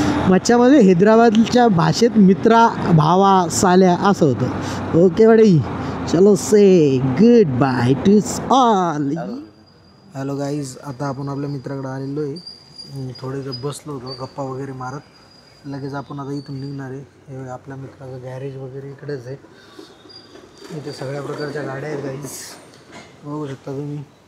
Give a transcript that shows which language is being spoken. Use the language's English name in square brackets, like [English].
[Marathi] मच्छामध्ये हैदराबादच्या भाषेत मित्रा भावा साल्या असं होतं. [English] Okay buddy, चलो say good bye to all. [Marathi] Hello guys, आता आपण आपल्या मित्राकडे आलेलो आहे. थोडे बसलो होतो गप्पा वगैरे मारत. लगेच आपण आता इथून निघणार आहे. हे आपल्या मित्राचं गॅरेज वगैरे इकडेच आहे. इथे सगळ्या प्रकारच्या गाड्या आहेत गाईज, बघू शकता तुम्ही.